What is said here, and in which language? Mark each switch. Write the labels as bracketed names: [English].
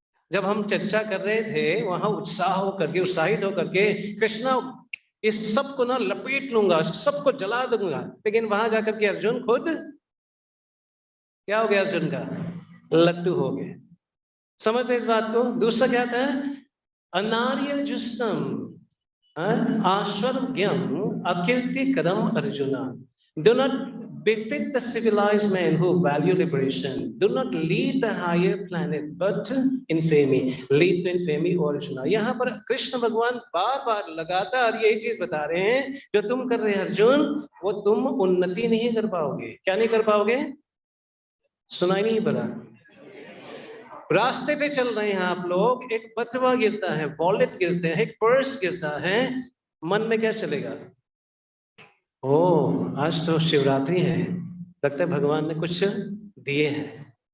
[Hindi] जब हम चर्चा कर रहे थे वहां उत्साहित होकर के कृष्णा इस सब को ना लपेट लूंगा, सबको जला दूंगा, लेकिन वहां जाकर के अर्जुन खुद क्या हो गया, अर्जुन का लट्टू हो गए। समझ रहे इस बात को? दूसरा क्या था, [Sanskrit] अनार्य जुस्तम आश्वर्यम अकीर्ति कदम अर्जुना, [English] do not befit the civilized men who value liberation, do not lead the higher planet but infamy, lead to infamy or Arjuna. [Hindi] यहाँ पर कृष्ण भगवान बार बार लगातार यही चीज बता रहे हैं, जो तुम कर रहे हैं अर्जुन वो तुम उन्नति नहीं कर पाओगे। क्या नहीं कर पाओगे? सुनाई नहीं पड़ा? रास्ते पे चल रहे हैं आप लोग, एक बटवा गिरता है, वॉलेट गिरते हैं, एक पर्स गिरता है, मन में क्या चलेगा, ओ आज तो शिवरात्रि है, लगता है भगवान ने कुछ दिए हैं।